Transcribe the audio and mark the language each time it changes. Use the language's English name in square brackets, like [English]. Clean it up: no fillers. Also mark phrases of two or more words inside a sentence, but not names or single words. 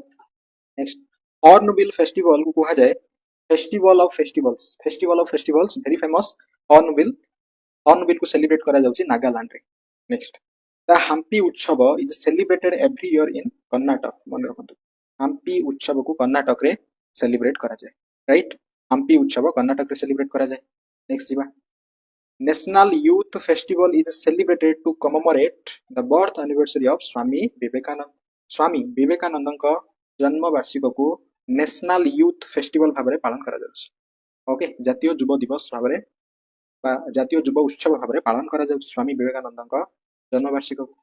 [English] next Hornbill festival [Odia] କୁ କୁହା ଯାଏ [English] festival of festivals. festival of festivals very famous Hornbill [Odia] କୁ celebrate କରା ଯାଉଛି ନାଗାଲାଣ୍ଡ ରେ। [English] next the Hampi Utsav is celebrated every year in Karnataka [Odia] ମନ ରଖନ୍ତୁ। ହମ୍ପି ଉତ୍ସବ କୁ କର୍ଣ୍ଣାଟକ ରେ celebrate କରା ଯାଏ right। ହମ୍ପି ଉତ୍ସବ କର୍ଣ୍ଣାଟକ ରେ celebrate କରା ଯାଏ। [English] next ଯିବା National Youth Festival is celebrated to commemorate the birth anniversary of Swami Vivekananda। [Odia] ସ୍ୱାମୀ ବିବେକାନନ୍ଦ କା ଜନ୍ମ ବାର୍ଷିକ କୁ National Youth Festival ଭାବରେ ପାଳନ କରା ଯାଉଛି okay। ଜାତୀୟ ଯୁବ ଦିବସ ଭାବରେ ବା ଜାତୀୟ ଯୁବ ଉତ୍ସବ ଭାବରେ ପାଳନ କରା ଯାଉଛି ସ୍ୱାମୀ ବିବେକାନନ୍ଦ କା ଜନ୍ମ ବାର୍ଷିକ କୁ।